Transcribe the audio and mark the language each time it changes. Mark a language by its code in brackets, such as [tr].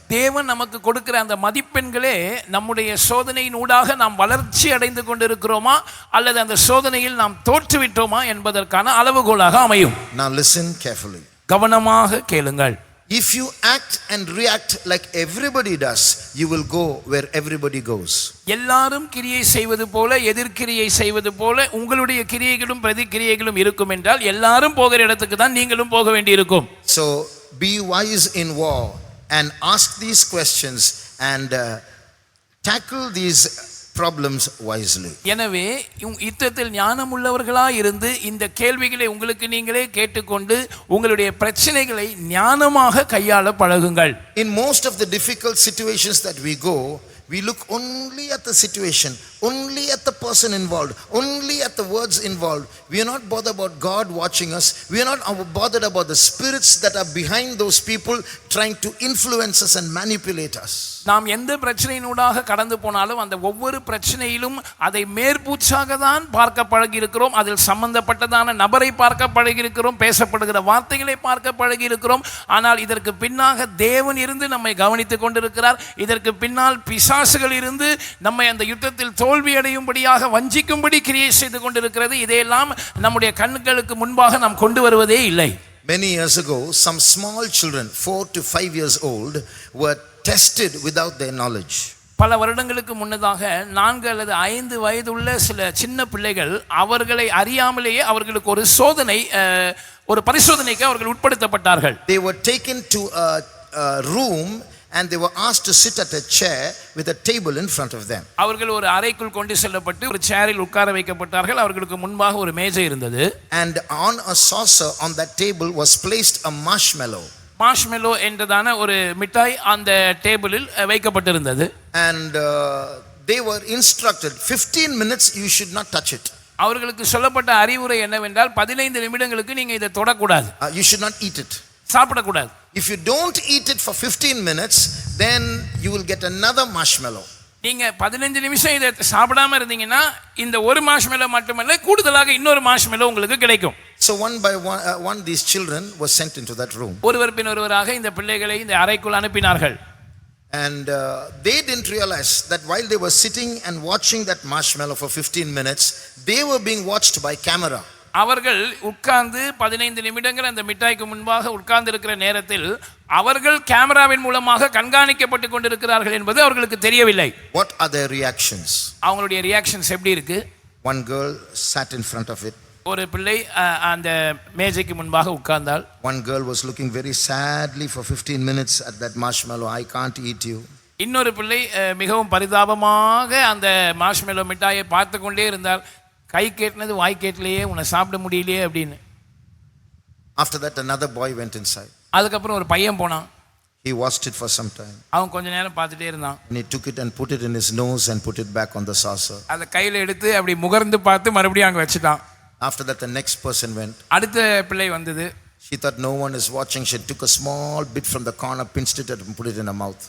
[ta] தேவன் நமக்கு கொடுக்கிற அந்த மதிப்பெண்களே நம்முடைய சோதனையின் ஊடாக நாம் வளர்ச்சி அடைந்து கொண்டிருக்கிறோமா அல்லது அந்த சோதனையில் நாம் தோற்றுவிட்டோமா என்பதற்கான அளவுகோலாக அமையும். [en] Now listen carefully. [ta] கவனமாக கேளுங்கள். [en] If you act and react like everybody does, you will go where everybody goes. [ta] எல்லாரும் கிரியை செய்வது போல, எதிர்க்கிரியை செய்வது போல உங்களுடைய கிரியைகளும் பிரதிக்கிரியைகளும் இருக்கும் என்றால் எல்லாரும் போகிற இடத்துக்கு தான் நீங்களும் போக வேண்டியிருக்கும். [en] So be wise in war and ask these questions and tackle these problems wisely. [ta] எனவே யுத்தத்தில் ஞானமுள்ளவர்களாய் இருந்து இந்த கேள்விகளை உங்களுக்கு நீங்களே கேட்டுக்கொண்டு உங்களுடைய பிரச்சனைகளை ஞானமாக கையாள பழகுங்கள். [en] In most of the difficult situations that we go, we look only at the situation, only at the person involved, only at the words involved. We are not bothered about God watching us. We are not bothered about the spirits that are behind those people trying to influence us and manipulate us. [ta] நாம் எந்த பிரச்சனையினூடாக கடந்து போனாலும் அந்த ஒவ்வொரு பிரச்சனையிலும் அதை மேற்பூச்சாக தான் பார்க்க பழகி இருக்கிறோம். அதில் சம்பந்தப்பட்டதான நபரை பார்க்க பழகி இருக்கிறோம், பேசப்படுகிற வார்த்தைகளை பார்க்க பழகி இருக்கிறோம். ஆனால் இதற்கு பின்னாக தேவன் இருந்து நம்மை கவனித்துக் கொண்டிருக்கிறார். இதற்கு பின்னால் பிசாசுகள் இருந்து நம்மை அந்த யுத்தத்தில் தோல்வி அடையும்படியாக வஞ்சிக்கும்படி கிரியை செய்து கொண்டிருக்கிறது. இதையெல்லாம் நம்முடைய கண்களுக்கு முன்பாக நாம் கொண்டு வருவதே இல்லை. [en] Many years ago, some small children, 4 to 5 years old, were tested without their knowledge. [ta] பல வருடங்களுக்கு முன்னதாக 4 அல்லது 5 வயதுள்ள சில சின்ன பிள்ளைகள் அவர்களை அறியாமலேயே அவர்களுக்கு ஒரு ஒரு பரிசோதனைக்கு அவர்கள் உட்படுத்தப்பட்டார்கள். [en] They were taken to a room and they were asked to sit at a chair with a table in front of them. [ta] அவர்கள் ஒரு அறைக்குள் கொண்டு செல்லப்பட்டு ஒரு சேரில் உட்கார வைக்கப்பட்டார்கள். அவர்களுக்கு முன்பாக ஒரு மேஜை இருந்தது. [en] And on a saucer on that table was placed a marshmallow. [ta] Marshmallow என்றதான ஒரு மிட்டாய் அந்த டேபிளில் வைக்கப்பட்டிருந்தது. [en] And they were instructed 15 minutes you should not touch it. [ta] அவர்களுக்கு சொல்லப்பட்ட அறிவுரை என்னவென்றால் 15 நிமிடங்களுக்கு நீங்க இதை தொடக்கூடாது. [en] You should not eat it. [ta] சாப்பிடக்கூடாது. [en] If you don't eat it for 15 minutes, then you will get another marshmallow. [ta] நீங்க 15 நிமிஷம் இதை சாப்பிடாம இருந்தீங்கன்னா இந்த ஒரு மார்ஷ்மெலோ மட்டுமல்ல கூடுதலாக இன்னொரு மார்ஷ்மெலோ உங்களுக்கு கிடைக்கும். [en] So one by one these children were sent into that room. [ta] ஒருவர் பின் ஒருவராக இந்த பிள்ளைகளை இந்த அறைக்குள் அனுப்பினார்கள். [en] And they didn't realize that while they were sitting and watching that marshmallow for 15 minutes, they were being watched by camera. [ta] அவர்கள் உட்கார்ந்து 15 நிமிடங்கள் அந்த மிட்டாய்க்கு முன்பாக உட்கார்ந்து இருக்கிற நேரத்தில் அவர்கள் கேமராவின் மூலமாக கண்காணிக்கப்பட்டு கொண்டிருக்கிறார்கள் என்பது அவர்களுக்கு தெரியவில்லை. [en] What are their reactions? [ta] அவங்களுடைய ரியாக்ஷன்ஸ் எப்படி இருக்கு? [en] One girl sat in front of it. [ta] ஒரு பிள்ளை அந்த மேஜைக்கு முன்பாக உட்கார்ந்தாள். [en] One girl was looking very sadly for 15 minutes at that marshmallow. I can't eat you. [ta] இன்னொரு பிள்ளை மிகவும் பரிதாபமாக அந்த மார்ஷ்மெலோ மிட்டாயை பார்த்து கொண்டே இருந்தார். கை கேட்டினது வாய் கேட்டலையே, உன்னை சாப்பிட முடியலையே அப்படின்னு. [en] After that another boy went inside. [ta] அதுக்கப்புறம் ஒரு பையன் போனான். [en] He watched it for some time. [ta] அவன் கொஞ்ச நேரம் பார்த்துட்டே இருந்தான். [en] And he took it and put it in his nose and put it back on the saucer. [ta] அதை கையில் எடுத்து அப்படி முகர்ந்து பார்த்து மறுபடியும் அங்கே வச்சுட்டான். [en] After that the next person went. [ta] அடுத்த பிள்ளை வந்தது. [en] She thought no one is watching. She took a small bit from the corner, pinched it and put it in her mouth.